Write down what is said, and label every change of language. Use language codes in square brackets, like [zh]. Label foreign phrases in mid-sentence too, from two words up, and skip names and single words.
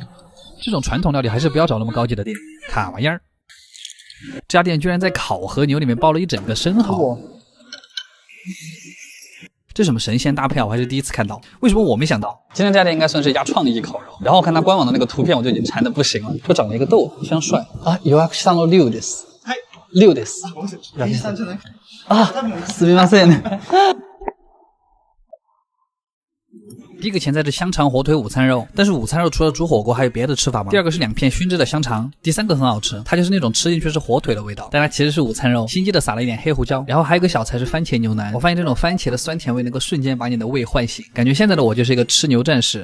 [zh] 这种传统料理还是不要找那么高级的店，卡玩意儿。这家店居然在烤和牛里面包了一整个生蚝，这什么神仙搭配啊！我还是第一次看到，为什么我没想到？今天这家店应该算是一家创意烤肉。然后看它官网的那个图片，我就已经馋得不行了，就长了一个豆，非常帅啊！ [ja] 予約したのリュウです。リュウです。啊，すみません。 [zh] 第一个前菜是香肠火腿午餐肉，但是午餐肉除了煮火锅还有别的吃法吗？第二个是2片熏制的香肠，第三个很好吃，它就是那种吃进去是火腿的味道，但它其实是午餐肉，心机的撒了一点黑胡椒。然后还有一个小菜是番茄牛腩，我发现这种番茄的酸甜味能够瞬间把你的胃唤醒，感觉现在的我就是一个吃牛战士。